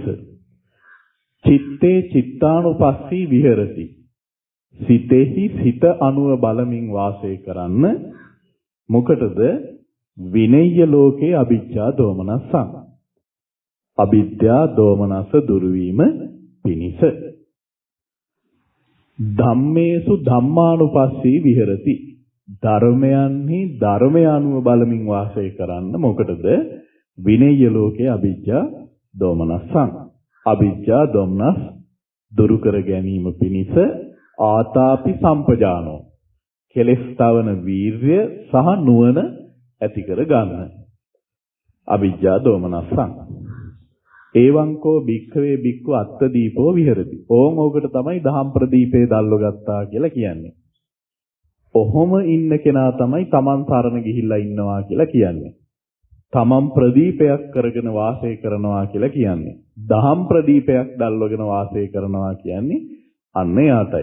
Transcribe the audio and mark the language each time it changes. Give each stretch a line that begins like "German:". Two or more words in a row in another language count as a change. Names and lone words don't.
Pali: චිත්තේ චිත්තානුපස්සී විහෙරති.
Sinhala: සිතෙහි සිත අනුව බලමින් වාසය කරන්න මොකටද?
Pali: විනෙය්‍ය ලෝකේ අවිජ්ජා දෝමනස්සං.
Sinhala: අවිද්‍යා දෝමනස දුරු වීම පිණිස.
Pali: ධම්මේසු ධම්මානුපස්සී විහෙරති.
Sinhala: ධර්මයන්හි ධර්මය අනුව බලමින් වාසය කරන්න මොකටද?
Pali: විනෙය්‍ය ලෝකේ අවිජ්ජා දෝමනස්සං. අවිජ්ජා දෝමනස්
Sinhala: දුරු කර ගැනීම පිණිස
Pali: ආතාපි සම්පජානෝ.
Sinhala: කෙලෙස් තවන වීර්ය සහ නුවණ ඇති කර ගන්න.
Pali: අවිජ්ජා දෝමනස්සං. ඒවංකෝ භික්ඛවේ භික්ඛු අත්ථ දීපෝ විහෙරති.
Sinhala: ඕකට තමයි දහම් ප්‍රදීපේ දැල්ව ගත්තා කියලා කියන්නේ. ඔහොම ඉන්න කෙනා තමයි තමන් සරණ ගිහිල්ලා ඉන්නවා කියලා කියන්නේ. තමන් ප්‍රදීපයක් කරගෙන වාසය කරනවා කියලා කියන්නේ. දහම් ප්‍රදීපයක් දැල්වගෙන වාසය කරනවා කියන්නේ අන්න එයාටයි.